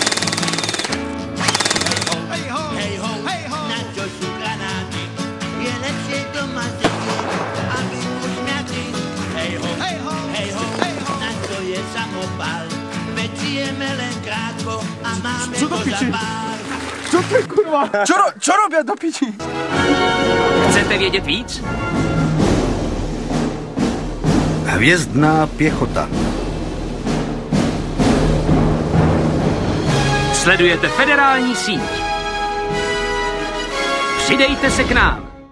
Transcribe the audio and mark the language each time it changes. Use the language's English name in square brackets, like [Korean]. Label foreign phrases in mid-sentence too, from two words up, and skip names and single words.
[Slovak] Hej ho, na čo sú granáty? Je lepšie doma sedieť a byť usmiatý. Hej ho, na čo je samopál? Veď žijeme len krátko a máme to za pár. Čo to je, kurva? Čo robia do piči? [Czech] Chcete vědět víc? [Slovak] Hviezdná piechota. [Czech] Sledujete federální síť. Přidejte se k nám.